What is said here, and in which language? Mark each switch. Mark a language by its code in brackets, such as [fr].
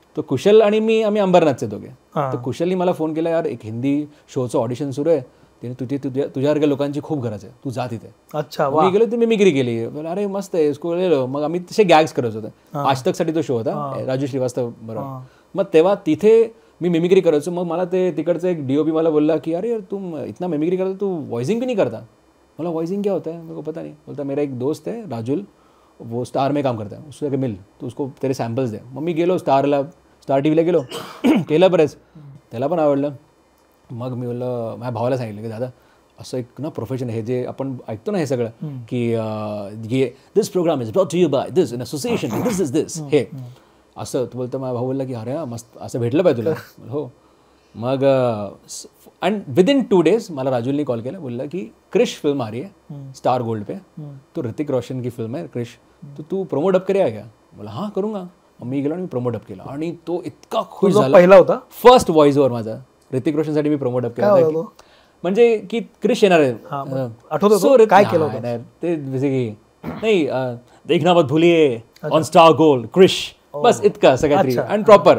[mr] तो कुशल आणि आम्ही अंबरनाथचे दोघे. तर कुशलनी मला फोन केला, यार एक हिंदी शोचं ऑडिशन सुरू आहे, तुझ्यासारख्या लोकांची खूप गरज आहे, तू जा तिथे. अच्छा. मी गेलो, ती मिमिक्री केली. अरे मस्त आहे, स्कूल गेलो. मग आम्ही तसे गॅग्स करत होतो. आज तक साठी तो शो होता राजू श्रीवास्तव बरोबर. मग तेव्हा तिथे मी मिमिक्री करायचो. मग मला ते तिकडचं एक DOP मला बोलला की [hi] अरे यार तुम इतना मिमिक्री करता, तू वॉइसिंग भी नहीं करता. बोला वॉइसिंग क्या होता है, मेरे को पता नहीं. बोलता मेरा एक दोस्त है राजुल, वो स्टार में काम करता है, उससे जाके मिल, तो उसको तेरे सॅम्पल्स दे. [mr] मग मी गेलो स्टार TVला गेलो, केलं बरेच, त्याला पण आवडलं. मग मी बोललं माझ्या भावाला सांगितलं की दादा असं एक ना प्रोफेशन आहे, जे आपण ऐकतो ना हे सगळं की [en] this program is brought to you by this in association this [mr] हे असं. तू बोलतं माझा भाऊ बोलला की अरे मस्त, असं भेटलं पाहिजे तुला. हो. मग अँड विदिन 2 days मला राजुलनी कॉल केला, [hi] बोलला की क्रिश फिल्म आ रही है स्टार गोल्ड पे, तो ऋतिक रोशन की फिल्म है क्रिश, तो तू प्रोमो डब करेगा क्या? बोला हाँ करूँगा. [mr] मी गेलो आणि मी प्रोमो डब केला आणि तो इतका खुश झाला. पहिला होता फर्स्ट व्हॉइस ओव्हर माझा ऋतिक रोशनसाठी मी प्रोमो डब केला. म्हणजे की क्रिश येणार आहे, आठवतो काय केलं होतं ते, जसे की नाही देखना मत भूलिये ऑन स्टार गोल्ड क्रिश, बस इतकं असं काहीतरी आणि प्रॉपर.